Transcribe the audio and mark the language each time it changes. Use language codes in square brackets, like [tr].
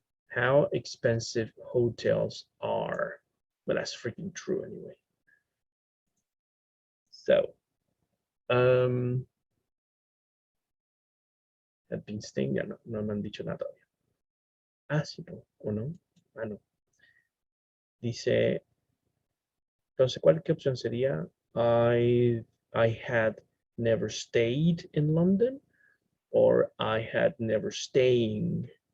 [en] How expensive hotels are. Well, that's freaking true anyway. So, have been staying, [es] ya no me han dicho nada todavía. Ah, sí, no, o no. Ah, no. Dice, entonces, ¿qué opción sería? [en] I had never stayed in London, or I had never staying.